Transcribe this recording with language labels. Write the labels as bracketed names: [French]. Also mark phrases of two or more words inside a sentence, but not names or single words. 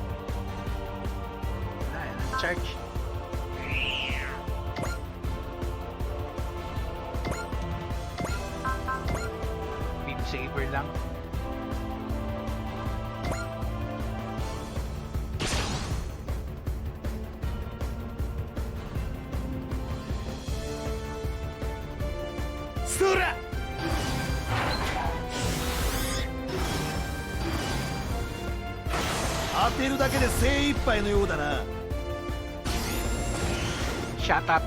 [English] Charge. Beam saber lang. Sura! [Japanese] 当てるだけで精一杯のようだな。 [English] Shut up.